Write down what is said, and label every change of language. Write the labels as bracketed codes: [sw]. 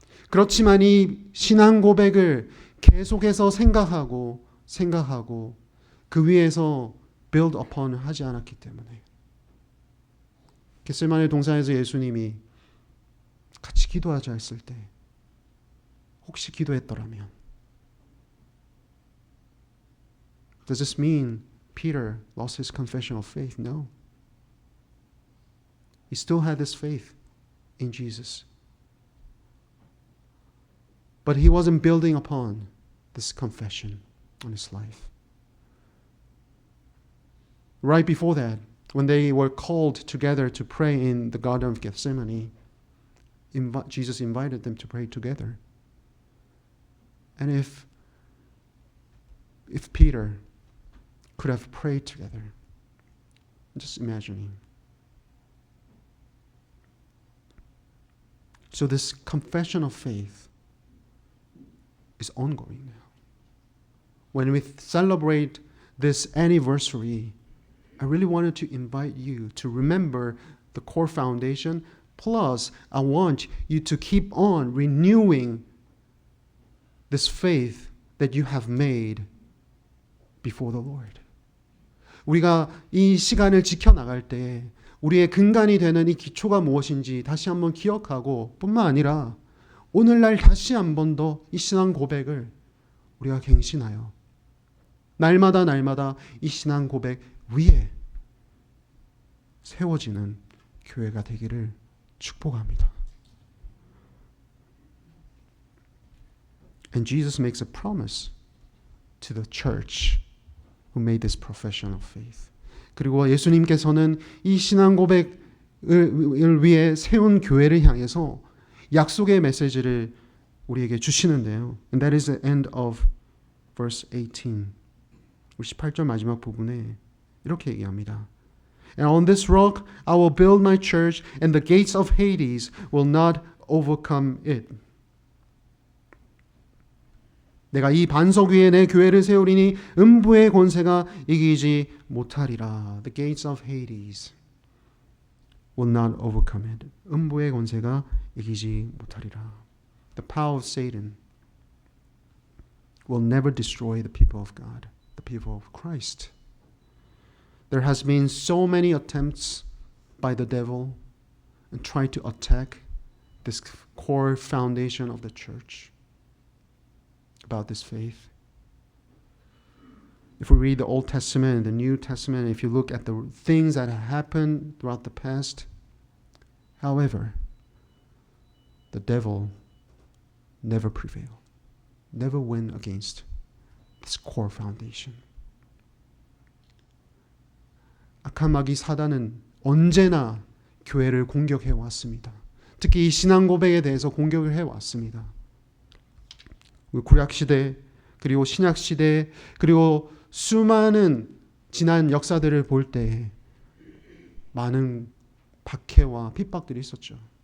[ko] 그렇지만 이 신앙 고백을 계속해서 생각하고 그 위에서 [en] build upon [ko] 하지 않았기 때문에 겟세마네 동산에서 예수님이 같이 기도하자 했을 때 혹시 기도했더라면 [en] Does this mean Peter lost his confession of faith? No. He still had this faith in Jesus. But he wasn't building upon this confession on his life. Right before that, when they were called together to pray in the Garden of Gethsemane, Jesus invited them to pray together. And if Peter could have prayed together, just imagining. So this confession of faith is ongoing now. When we celebrate this anniversary, I really wanted to invite you to remember the core foundation. Plus, I want you to keep on renewing this faith that you have made before the Lord. [ko] 우리가 이 시간을 지켜나갈 때 우리의 근간이 되는 이 기초가 무엇인지 다시 한번 기억하고 뿐만 아니라 오늘날 다시 한 번 더 이 신앙 고백을 우리가 갱신하여 날마다 이 신앙 고백 위에 세워지는 교회가 되기를 축복합니다. [en] And Jesus makes a promise to the church who made this profession of faith. [ko] 그리고 예수님께서는 이 신앙 고백을 위해 세운 교회를 향해서 약속의 메시지를 우리에게 주시는데요. [en] And that is the end of verse 18. [ko] 18절 마지막 부분에 이렇게 얘기합니다. [en] And on this rock I will build my church and the gates of Hades will not overcome it. [ko] 내가 이 반석 위에 내 교회를 세우리니 음부의 권세가 이기지 못하리라. [en] The gates of Hades will not overcome it. [ko] 음부의 권세가 이기지 못하리라. [en] The power of Satan will never destroy the people of God, the people of Christ. There has been so many attempts by the devil and try to attack this core foundation of the church. About this faith. If we read the Old Testament and the New Testament, if you look at the things that have happened throughout the past, however, the devil never prevailed, never win against this core foundation. [ko] 악한 마귀 사단은 언제나 교회를 공격해 왔습니다. 특히 이 신앙 고백에 대해서 공격을 해 왔습니다. 구약시대 그리고 신약시대 그리고 수많은 지난 역사들을 볼 때 많은 박해와 핍박들이 있었죠.